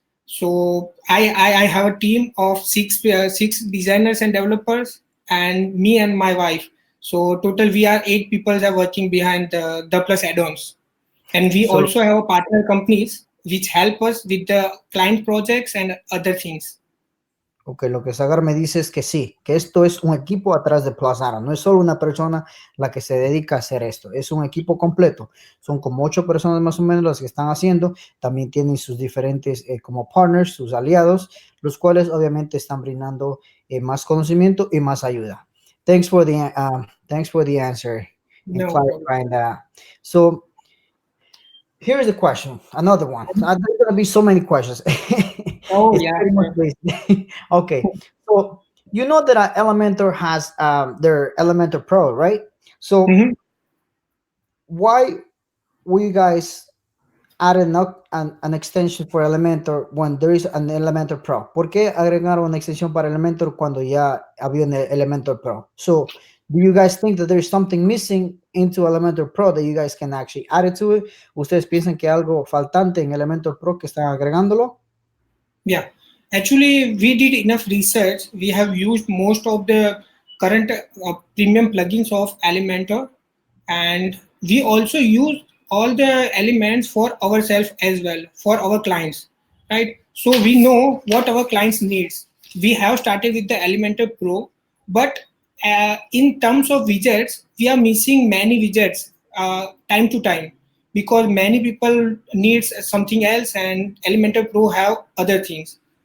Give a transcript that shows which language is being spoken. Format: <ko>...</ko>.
<en>So I have a team of six designers and developers, and me and my wife. So total, we are 8 people that are working behind the Plus Addons. And we So, also have partner companies which help us with the client projects and other things.</en> <es>Ok, lo que Sagar me dice es que sí, que esto es un equipo atrás de Plus Addons. No es solo una persona la que se dedica a hacer esto, es un equipo completo. Son como 8 personas más o menos las que están haciendo. También tienen sus diferentes como partners, sus aliados, los cuales obviamente están brindando más conocimiento y más ayuda.</es> <en>Thanks for the answer and No problem. clarifying that. So here's the question, another one. There's gonna be so many questions. Oh It's yeah, pretty much sure. basic. Okay, so you know that Elementor has their Elementor Pro, right? So Mhm. why will you guys add an extension for Elementor when there is an Elementor Pro?</en> <es>¿Por qué agregar una extensión para Elementor cuando ya había un Elementor Pro?</es> <en>So do you guys think that there's something missing into Elementor Pro that you guys can actually add it to it?</en> <es>¿Ustedes piensan que algo faltante en Elementor Pro que están agregándolo?</es> <en>Yeah, actually, we did enough research. We have used most of the current premium plugins of Elementor, and we also use all the elements for ourselves as well, for our clients, right? So we know what our clients needs. We have started with the Elementor Pro, but in terms of widgets, we are missing many widgets time to time because many people needs something else and Elementor Pro have other things.</en>